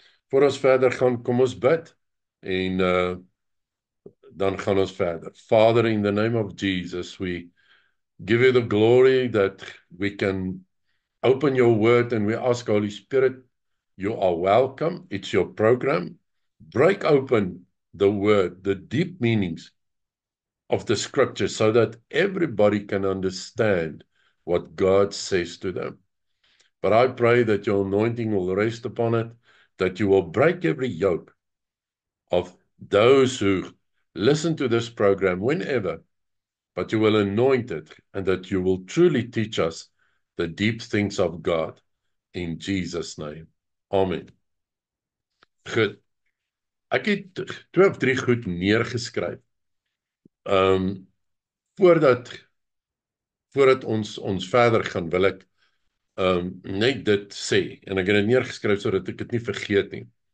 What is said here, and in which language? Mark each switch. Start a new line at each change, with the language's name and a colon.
Afrikaans: Voor ons verder gaan, kom ons bid en dan gaan ons verder.
English: Father, in the name of Jesus, we give you the glory that we can open your word, and we ask, Holy Spirit, you are welcome. It's your program. Break open the word, the deep meanings of the scripture, so that everybody can understand what God says to them. But I pray that your anointing will rest upon it, that you will break every yoke of those who listen to this program whenever, but you will anoint it, and that you will truly teach us the deep things of God. In Jesus' name. Amen. Goed.
Afrikaans: Ek het 2 of 3 goed neergeskryf. Um voordat voordat ons verder gaan, wil ek net dit sê en ek het dit neergeskryf sodat ek dit nie vergeet nie.